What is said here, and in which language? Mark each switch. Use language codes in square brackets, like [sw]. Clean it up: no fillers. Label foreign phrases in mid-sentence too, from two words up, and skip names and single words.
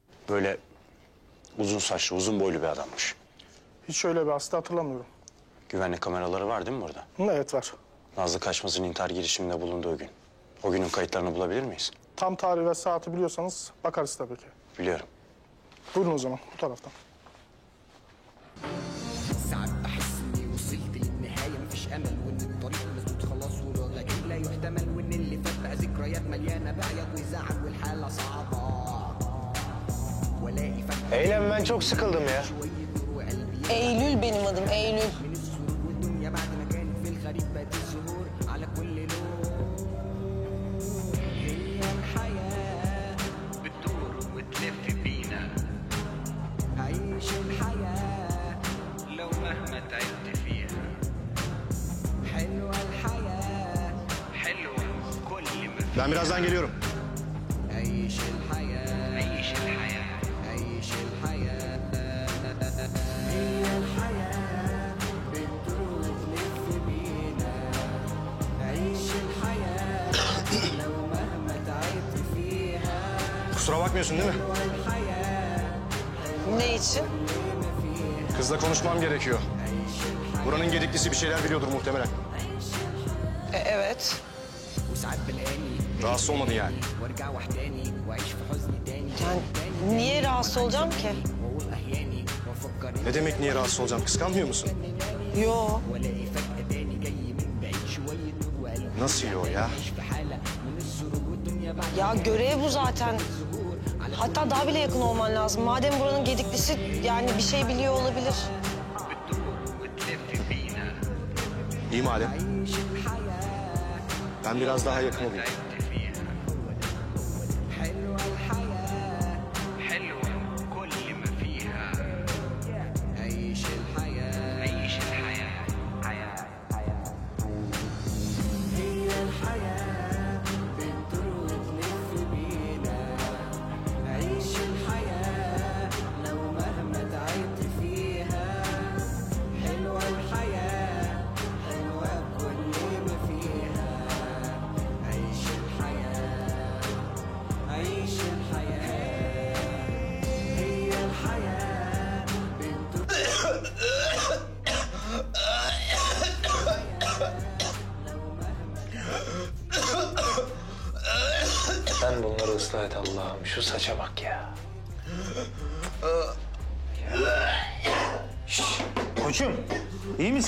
[tr] Böyle uzun saçlı, uzun boylu bir adammış. Hiç öyle bir hasta hatırlamıyorum. Güvenlik kameraları var değil mi burada? Evet var. Nazlı Kaçmaz'ın intihar girişiminde bulunduğu gün. O günün kayıtlarını bulabilir miyiz? Tam tarih ve saati biliyorsanız bakarız tabii ki. Biliyorum. Buyurun o zaman bu taraftan. [ar] ساعات بحس اني وصلت للنهايه مفيش امل وان الطريق مسدود خلاص ولكن لا يحتمل وان اللي فات بقى ذكريات مليانه بعيط وزعل والحاله صعبه والاقي فجاه [tr] Eylem ben çok sıkıldım ya. Eylül benim adım, Eylül. [ar] من السرور والدنيا بعد ما كانت في الخريف بقت الزهور على كل لون هي الحياه بتدور وتلف بينا عيش الحياه لو مهما تعبت فيها حلوه الحياه حلوه كل ما [tr] Ben birazdan geliyorum. [ar] عيش الحياه عيش الحياه عيش الحياه هي الحياه بتدور وتلف بينا عيش الحياه لو مهما تعبت فيها [tr] Kusura bakmıyorsun değil mi? Ne için? Kızla konuşmam gerekiyor. Buranın gediklisi bir şeyler biliyordur muhtemelen. Evet. [ar] وساعات بلاقاني [tr] Rahatsız olmadın yani. [ar] وارجع وحداني واعيش في حزن تاني [tr] Yani niye rahatsız olacağım ki? [ar] واقول احياني وافكر [tr] Ne demek niye rahatsız olacağım? Kıskanmıyor musun? Yo. [ar] والاقي فجاه تاني جاي من بعيد شويه نور وقلبي [tr] Nasıl yiyor ya? [ar] عايش في حاله من السرور والدنيا بعد [tr] Ya görev bu zaten. Hatta daha bile yakın olman lazım. Madem buranın gediklisi yani bir şey biliyor olabilir. [ar] وتلف بينا [tr] İyi madem. [ar] عيش الحياه [tr] Ben biraz daha yakın olayım. [ar] حلوه الحياه حلوه كل ما فيها عيش الحياه عيش الحياه حياه هي الحياه بتدور وتلف بينا عيش الحياه لو مهما تعبت فيها حلوه الحياه حلوه كل ما فيها عيش الحياه عيش الحياه هي الحياه [tr] Sen bunları ıslah et Allah'ım. Şu saça bak ya. Koçum, iyi misin?